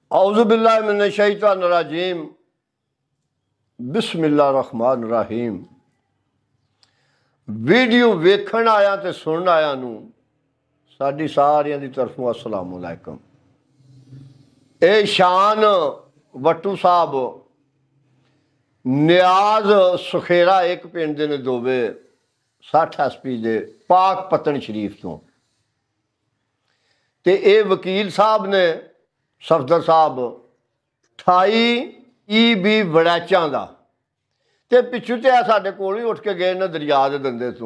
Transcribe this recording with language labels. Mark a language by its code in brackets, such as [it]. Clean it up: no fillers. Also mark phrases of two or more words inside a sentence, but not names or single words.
[ar] أعوذ بالله من الشيطان الرجيم بسم الله الرحمن الرحيم. [pa] ویڈیو ویکھن آیا تے سنن آیا نوں ساڈی ساریاں دی طرفوں [ar] السلام عليكم. [pa] اے شان وٹو صاحب نیاز سکھیرا ایک پنڈ دے نے دووے 60 SP دے پاک پتن شریف تو تے اے وکیل صاحب نے صفدر صاحب 28 EB وڑیچاں دا تے پچھو تے ساڈے کول ہی اٹھ کے گئے نا دریا دے دندے توں.